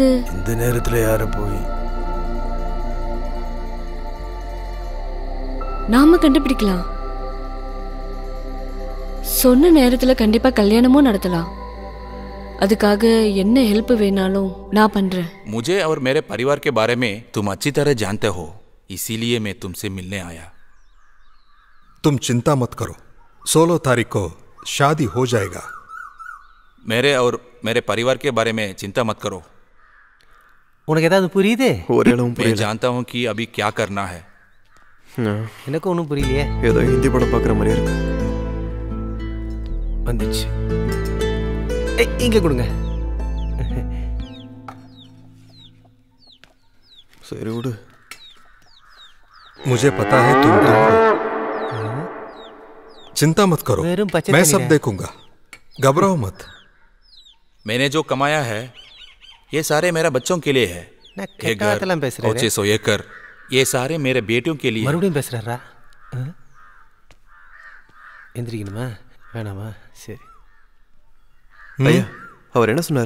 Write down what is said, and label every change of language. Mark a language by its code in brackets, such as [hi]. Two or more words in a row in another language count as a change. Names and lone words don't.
[ta] இந்த நேரத்தில் யார போய் நாம கண்டுபிடிக்கலாம். சொன்ன நேரத்தில் கண்டிப்பா கல்யாணமும் நடத்தலாம். அதுக்காக என்ன ஹெல்ப் வேணாலும் நான் பண்றேன். [hi] मुझे और मेरे परिवार के बारे में तुम अच्छी तरह जानते हो, इसीलिए मैं तुमसे मिलने आया. तुम चिंता मत करो, 16 तारीख को शादी हो जाएगा. मेरे और मेरे परिवार के बारे में चिंता मत करो. [ta] உனக்கு ஏதாவது புரியுது? [hi] मैं जानता हूँ कि अभी क्या करना है. [ta] எனக்கு ஒன்றும் புரியலையே. ஏதோ ஹிந்தி படம் பார்க்குற மாதிரி இருக்கு. வந்துச்சு. இங்கே கொடுங்க. சரி விடு. [hi] मुझे पता है तुम चिंता मत करो, मैं सब देखूंगा, घबराओ मत. मैंने जो कमाया है ये सारे मेरे बच्चों के लिए है. एक घर और 600 एकड़, ये सारे मेरे बेटियों के लिए. [ta] மறுபடியும் பேசுறாரா? எந்திரிக்கணுமா வேணாமா? சரி. ஐயா அவர் என்ன சொன்னாரு?